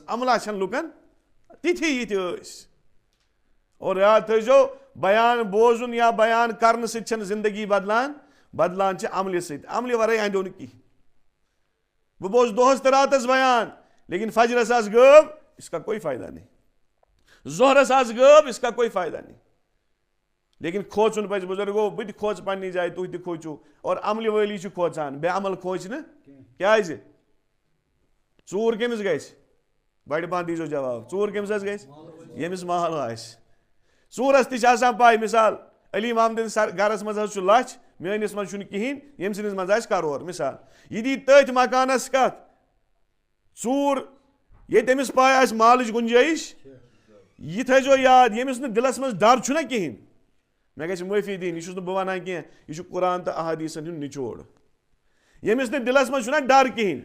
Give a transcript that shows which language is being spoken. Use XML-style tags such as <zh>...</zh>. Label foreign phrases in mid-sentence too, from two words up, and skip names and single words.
<ks>عملہ چھنہٕ لُکن تِتھی یِتھۍ ٲسۍ. اور یاد تھٲیزیو بیان بوزُن یا بیان کرنہٕ سۭتۍ چھنہٕ زندگی بدلان چھِ عملہِ سۭتۍ، عملہِ ورٲے اندیو نہٕ کِہینۍ. بہٕ بوزٕ دۄہس تہٕ راتس بیان لیکن فجرس آسہٕ غٲب،</ks> <ur>اس کا کوئی فٲیدہ نہیں.</ur> <ks>ظہرس آسہٕ غٲب،</ks> <ur>اس کا کوئی فٲیدہ نہیں.</ur> <ks>لیکن کھوژُن پزِ بُزرگو، بہٕ تہِ کھوژٕ پننہِ جایہِ، تُہۍ تہِ کھوٗژِو. اور عملہِ وٲلی چھِ کھوژان، بے عمل کھوژِ نہٕ. کیٛازِ؟ ژوٗر کٔمِس گژھِ؟ بڑِ پہن دیٖزیو جواب. ژوٗر کٔمِس حظ گژھِ؟ ییٚمِس مال آسہِ. ژوٗرَس تہِ چھِ آسان پاے مِثال علی محمدٕنۍ گرس منٛز حظ چھُ لچھ میٲنِس منٛز چھُنہٕ کِہینۍ ییٚمہِ سٕنٛدِس منٛز آسہِ کَرور مِثال یہِ دی تٔتھۍ مکانس کتھ ژوٗر ییٚتہِ أمِس پاے آسہِ مالٕچ گُنجٲیِش یہِ تھٲیزیو یاد ییٚمِس نہٕ دِلس منٛز ڈر چھُنہ کِہینۍ مےٚ گژھِ معٲفی دِنۍ یہِ چھُس نہٕ بہٕ ونان کینٛہہ یہِ چھُ قرآن تہٕ احادیٖثن ہُنٛد نچوڑ ییٚمِس نہٕ دِلس منٛز چھُنہ ڈر کِہینۍ</ks>